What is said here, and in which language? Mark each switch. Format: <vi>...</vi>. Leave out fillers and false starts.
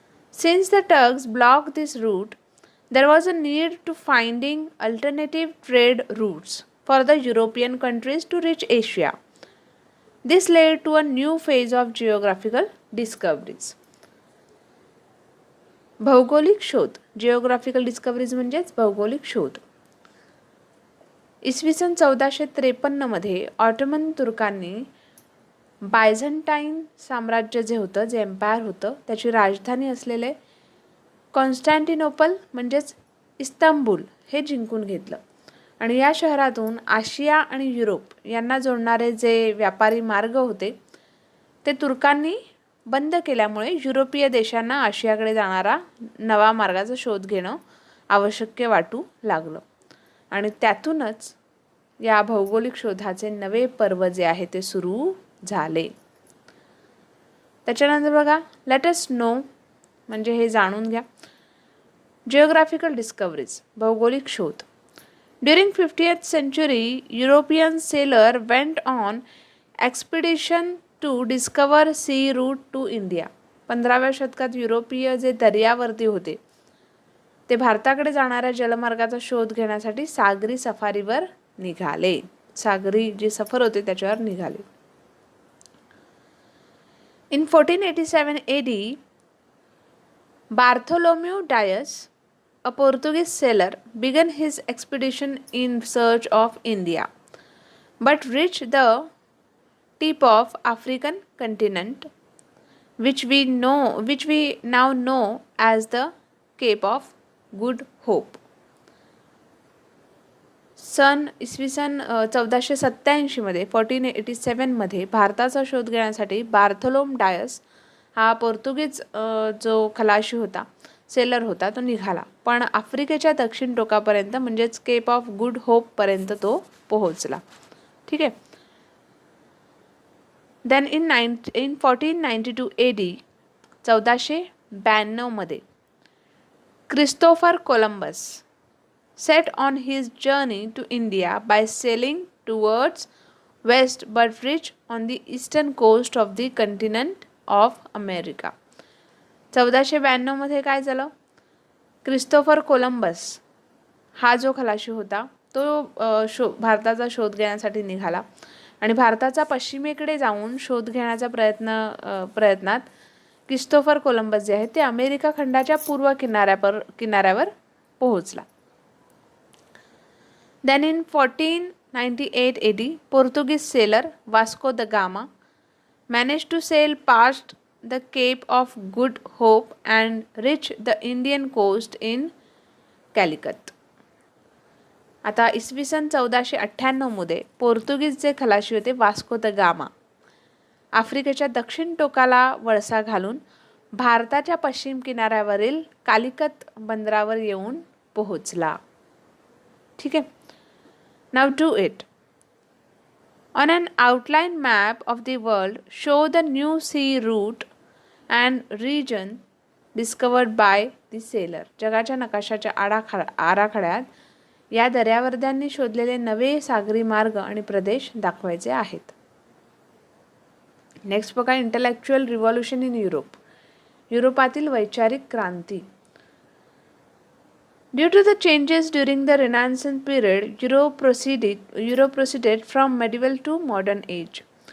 <en>Since the Turks blocked this route, there was a need to finding alternative trade routes for the European countries to reach Asia. This led to a new phase of geographical discoveries.</en> <mr>भौगोलिक शोध.</mr> <en>geographical discoveries</en> <mr>म्हणजेच भौगोलिक शोध. इसवी सन 1453 मध्ये Ottoman तुर्कांनी Byzantine साम्राज्य जे होतं, जे एम्पायर होतं, त्याची राजधानी असलेले कॉन्स्टँटिनोपल म्हणजेच इस्तांबूल हे जिंकून घेतलं. आणि या शहरातून आशिया आणि युरोप यांना जोडणारे जे व्यापारी मार्ग होते ते तुर्कांनी बंद केल्यामुळे युरोपीय देशांना आशियाकडे जाणारा नवा मार्गाचा शोध घेणं आवश्यक वाटू लागलं. आणि त्यातूनच या भौगोलिक शोधाचे नवे पर्व जे आहे ते सुरू झाले. त्याच्यानंतर बघा</mr> <en>let us know</en> <mr>म्हणजे हे जाणून घ्या.</mr> <en>Geographical discoveries,</en> <mr>भौगोलिक शोध.</mr> <en>During 50th century, European sailor went on expedition to discover sea route to India.</en> <mr>15व्या शतकात युरोपीय जे दर्यावर्ती होते ते भारताकडे जाणाऱ्या जलमार्गाचा शोध घेण्यासाठी सागरी सफारीवर निघाले. सागरी जे सफर होते त्याच्यावर निघाले.</mr> <en>In 1487 AD, Bartholomew Dias, a Portuguese sailor, began his expedition in search of India, but reached the tip of African continent, which we now know as the Cape of Good Hope.</en> <mr>इसवी सन 1487 मध्ये 1487 मध्ये भारताचा शोध घेण्यासाठी बार्थोलोम डायस हा पोर्तुगीज जो खलाशी होता, सेलर होता, तो निघाला. पण आफ्रिकेच्या दक्षिण टोकापर्यंत म्हणजेच केप ऑफ गुड होप पर्यंत तो पोहोचला. ठीक आहे.</mr> <en>Then in 1492 AD 1492 मध्ये Christopher Columbus set on his journey to India by sailing towards west but reached on the eastern coast of the continent of America.</en> <mr>1492 मध्ये काय झालं? क्रिस्टोफर कोलंबस हा जो खलाशी होता तो भारताचा शोध घेण्यासाठी निघाला आणि भारताचा पश्चिमेकडे जाऊन शोध घेण्याच्या प्रयत्नात क्रिस्टोफर कोलंबस जे आहे ते अमेरिका खंडाच्या पूर्व किनाऱ्यावर पोहोचला.</mr> <en>Then in 1498 AD, Portuguese sailor Vasco da Gama managed to sail past the Cape of Good Hope and reach the Indian coast in Calicut.</en> <mr>आता इसवी सन 1498 मध्ये पोर्तुगीज जे खलाशी होते वास्को द गामा आफ्रिकेच्या दक्षिण टोकाला वळसा घालून भारताच्या पश्चिम किनाऱ्यावरील कालिकत बंदरावर येऊन पोहोचला. ठीक आहे.</mr> <en>Now do it. On an outline map of the world, show the new sea route and region discovered by the sailor.</en> <mr>जगाच्या नकाशाच्या आराखड्यात या दर्यावर्द्यांनी शोधलेले नवे सागरी मार्ग आणि प्रदेश दाखवायचे आहेत.</mr> <en>Next बघा, intellectual revolution in Europe.</en> <mr>युरोपातील वैचारिक क्रांती.</mr> <en>Due to the changes during the Renaissance period, Europe proceeded from medieval to modern age.</en>